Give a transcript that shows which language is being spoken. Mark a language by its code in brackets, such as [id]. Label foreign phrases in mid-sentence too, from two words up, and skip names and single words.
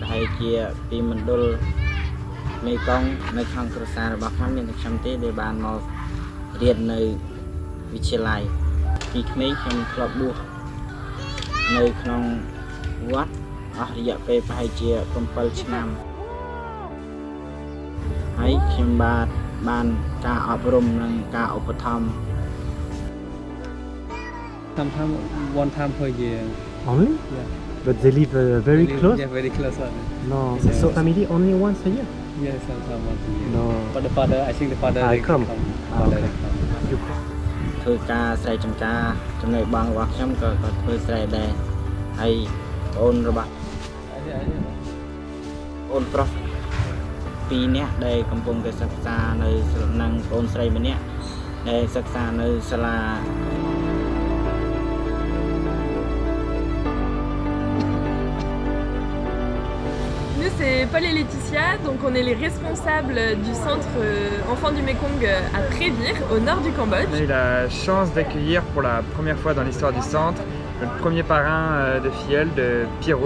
[km] ហែលជាពីមណ្ឌលមេកុងនៅក្នុងគ្រួសាររបស់ខ្ញុំមានតែខ្ញុំទេដែលបានមករៀននៅវិទ្យាល័យពីក្មេងខ្ញុំធ្លាប់បួសនៅក្នុងវត្តអស់រយៈពេលប្រហែលជា7ឆ្នាំហើយខ្ញុំបានការអប់រំនិងការឧបត្ថម្ភ [en] Sometimes one time per year. Only? Yeah. But they live very close? Yeah, very close. No. So family only once a year? Yeah, sometimes once a year. No. But the father, I think the father I they come. Father Okay. they come. You come. [km] ធ្វើការស្រែចម្ការចំណែកបងរបស់ខ្ញុំក៏ធ្វើស្រែដែរហើយបងអូនរបស់អូនប្រុស2នាក់ដែលកំពុងតែសិក្សានៅនឹងបងអូនស្រីម្នាក់ដែលសិក្សានៅសាលា [fr] Nous c'est Paul et Laetitia, donc on est les responsables du centre Enfants du Mékong à Prévire, au nord du Cambodge. On a eu la chance d'accueillir pour la première fois dans l'histoire du centre notre premier parrain de filleul, de Piroum.